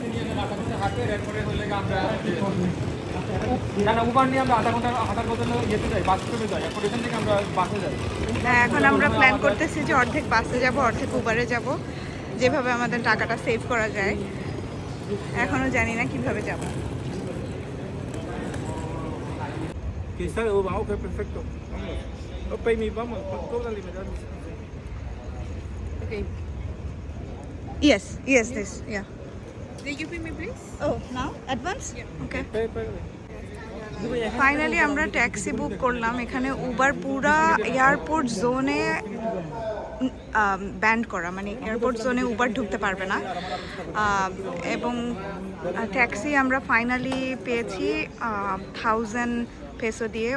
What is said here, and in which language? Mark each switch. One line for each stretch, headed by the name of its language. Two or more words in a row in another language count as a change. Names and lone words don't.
Bangla: না না, উবার নিয়ে আমরা আধা ঘন্টা হাঁটার বদলে যেতে যাই, বাস করে যাই, এরপর এখান থেকে আমরা বাসে যাই। এখন আমরা প্ল্যান করতেছি যে অর্ধেক বাসে যাব, অর্ধেক উবারে যাব, যেভাবে আমাদের টাকাটা সেভ করা যায়। এখনো জানি না কিভাবে যাব।
Spanish: Cristal, ok, perfecto. Vamos.
English: No pay me,
Spanish: vamos, cóbrale y me das.
English: Okay. Yes, this, yeah. Did you pay me, please? Oh, now? Advance? Yeah. Okay. Pay, pay.
Bangla: ফাইনালি আমরা ট্যাক্সি বুক করলাম। এখানে উবার পুরা এয়ারপোর্ট জোনে ব্যান্ড করা, মানে এয়ারপোর্ট জোনে উবার ঢুকতে পারবে না। এবং ট্যাক্সি আমরা ফাইনালি পেয়েছি 1000 পেসো দিয়ে।